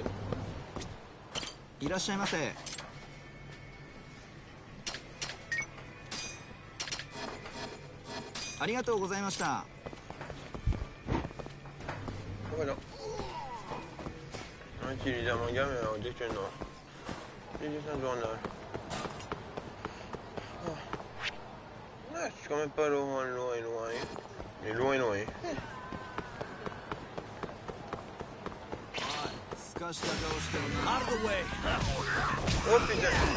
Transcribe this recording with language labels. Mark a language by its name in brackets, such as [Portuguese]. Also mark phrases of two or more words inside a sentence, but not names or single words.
[Japanese] いらっしゃいませ。ありがとうございました。 [French] Voilà. On utilise un manga, mais on dit que non. C'est juste un journal. Ah, je suis quand même pas loin. Mais loin. Oh putain!